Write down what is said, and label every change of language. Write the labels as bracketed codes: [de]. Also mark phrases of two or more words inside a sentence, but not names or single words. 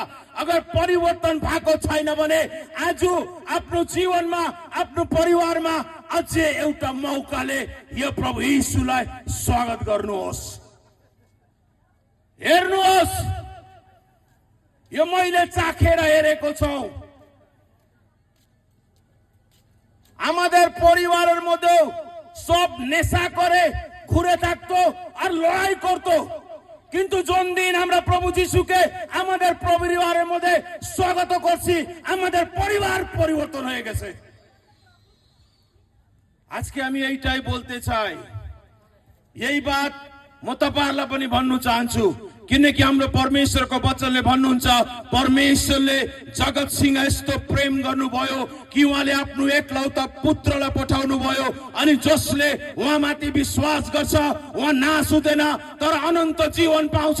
[ne] अगर परिवर्तन भएको छैन भने आज आफ्नो जीवनमा, आफ्नो परिवारमा अझै एउटा मौकाले यो प्रभु यीशुलाई स्वागत गर्नुहोस्। हेर्नुहोस्, यो मैले चाखेर हेरेको छौं। [bn] আমাদের পরিবারের মধ্যে সব নেশা করে ঘুরে থাকতো আর লড়াই করতো, কিন্তু যোন দিন আমরা প্রভু যিশুকে আমাদের পরিবারের মধ্যে স্বাগত করছি, আমাদের পরিবার পরিবর্তন হয়ে গেছে। আজকে আমি এইটাই বলতে চাই, [ne] यही बात म तपाईहरुलाई पनि भन्नु चाहन्छु, किनकि हाम्रो परमेश्वरको वचनले भन्नुहुन्छ, परमेश्वरले जगतसँग यस्तो प्रेम गर्नुभयो कि उहाँले आफ्नो एकलौता पुत्रलाई पठाउनु भयो, अनि जसले उहाँमाथि विश्वास गर्छ उहाँ नाश हुँदैन तर अनन्त जीवन पाउँछ।